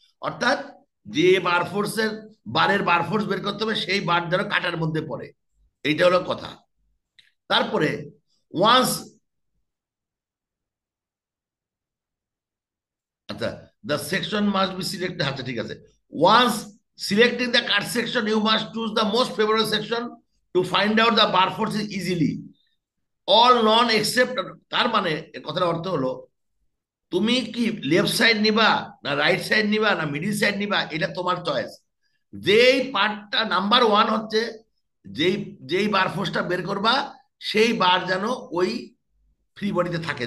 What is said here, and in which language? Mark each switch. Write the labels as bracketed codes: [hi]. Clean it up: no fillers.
[bn] অর্থাৎ যে বার ফোর্সের বারের বার ফোর্স বের করতে হবে সেই বার যেন কাটার মধ্যে পড়ে, এইটা হলো কথা। তারপরে [en] once, আচ্ছা, the section must be selected, [bn] আচ্ছা ঠিক আছে। [en] Once Selecting the cut section, you must choose the most favorable section to find out the bar force is easily. All non except, [bn] তার মানে এর কথার অর্থ হলো তুমি কি লেফট সাইড নিবা না রাইট সাইড নিবা না মিডিল সাইড নিবা, এটা তোমার চয়েস। যেই পার্টটা নাম্বার ওয়ান হচ্ছে, যেই যেই বার ফোর্সটা বের করবা সেই বার যেন ওই ফ্রি বডিতে থাকে।